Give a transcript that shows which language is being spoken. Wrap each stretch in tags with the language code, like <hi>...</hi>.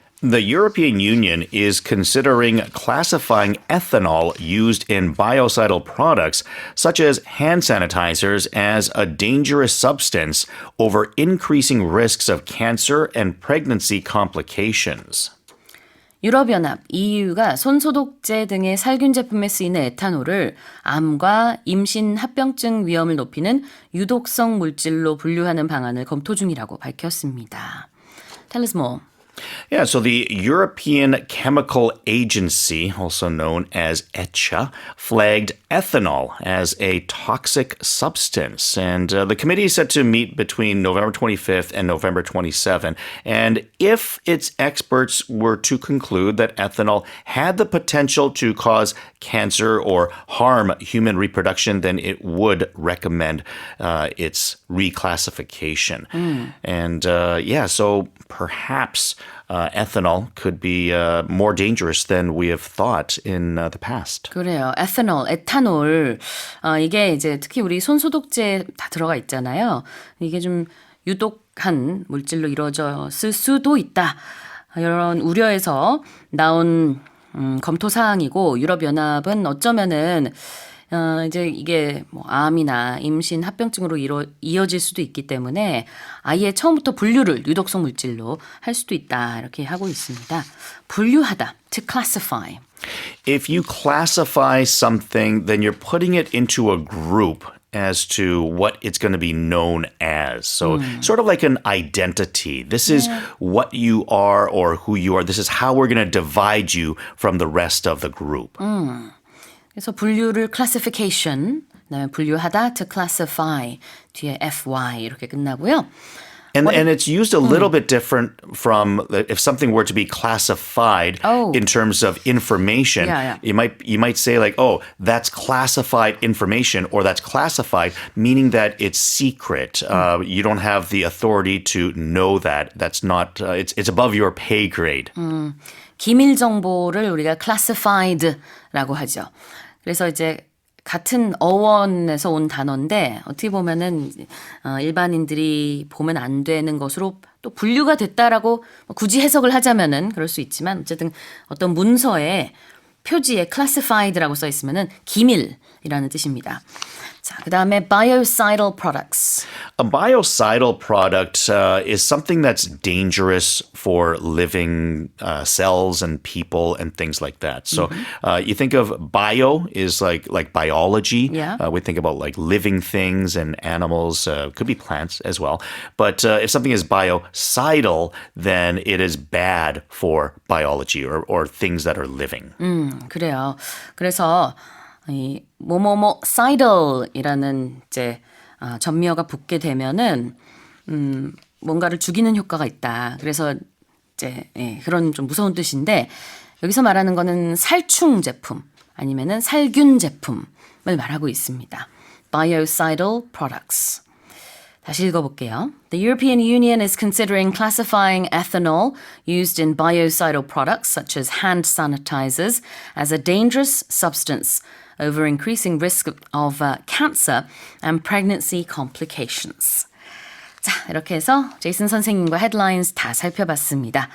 <en>The European Union is considering classifying ethanol used in biocidal products, such as hand sanitizers, as a dangerous substance over increasing risks of cancer and pregnancy complications.</en> <ko>유럽연합 EU가 손소독제 등의 살균 제품에 쓰이는 에탄올을 암과 임신 합병증 위험을 높이는 유독성 물질로 분류하는 방안을 검토 중이라고 밝혔습니다.</ko> <en>Tell us more. Yeah, so the European Chemical Agency, also known as ECHA, flagged ethanol as a toxic substance. And the committee is set to meet between November 25th and November 27th. And if its experts were to conclude that ethanol had the potential to cause cancer or harm human reproduction, then it would recommend its reclassification. And so perhaps ethanol could be more dangerous than we have thought in the past.</en> <ko>그래요. 에탄올. 이게 이제 특히 우리 손소독제 다 들어가 있잖아요. 이게 좀 유독한 물질로 이루어졌을 수도 있다. 이런 우려에서 나온 검토 사항이고 유럽연합은 어쩌면은 이제 이게 뭐 암이나 임신 합병증으로 이어질 수도 있기 때문에 아예 처음부터 분류를 유독성 물질로 할 수도 있다 이렇게 하고 있습니다. 분류하다,</ko> <en>to classify. If you classify something, then you're putting it into a group as to what it's going to be known as. So sort of like an identity. This is what you are or who you are. This is how we're going to divide you from the rest of the group.</en> <ko>그래서 분류를 classification, 그다음에 분류하다</ko> <en>to classify,</en> <ko>뒤에 fy 이렇게 끝나고요.</ko> <en>And it's used a little bit different from if something were to be classified in terms of information. Yeah. You might say like, oh, that's classified information, or that's classified, meaning that it's secret. You don't have the authority to know that. That's not. It's above your pay grade.</en> <ko>기밀 정보를 우리가 classified라고 하죠. 그래서 이제 같은 어원에서 온 단어인데 어떻게 보면은 일반인들이 보면 안 되는 것으로 또 분류가 됐다라고 굳이 해석을 하자면은 그럴 수 있지만 어쨌든 어떤 문서에 표지에 classified라고 써 있으면은 기밀이라는 뜻입니다. 자, 그다음에</ko> <en>biocidal products. A biocidal product is something that's dangerous for living cells and people and things like that. So you think of bio is like biology. Yeah. We think about like living things and animals. Could be plants as well. But if something is biocidal, then it is bad for biology or things that are living.</en> <ko>그래요. 그래서 이 뭐뭐뭐 cidal이라는 이제 전미어가 붙게 되면은 뭔가를 죽이는 효과가 있다. 그래서 이제 그런 좀 무서운 뜻인데 여기서 말하는 거는 살충 제품 아니면은 살균 제품을 말하고 있습니다.</ko> <en>Biocidal products.</en> <ko>다시 읽어볼게요.</ko> <en>The European Union is considering classifying ethanol used in biocidal products such as hand sanitizers as a dangerous substance over increasing risk of cancer and pregnancy complications.</en> <ko>자, 이렇게 해서 제이슨 선생님과 헤드라인스 다 살펴봤습니다.</ko>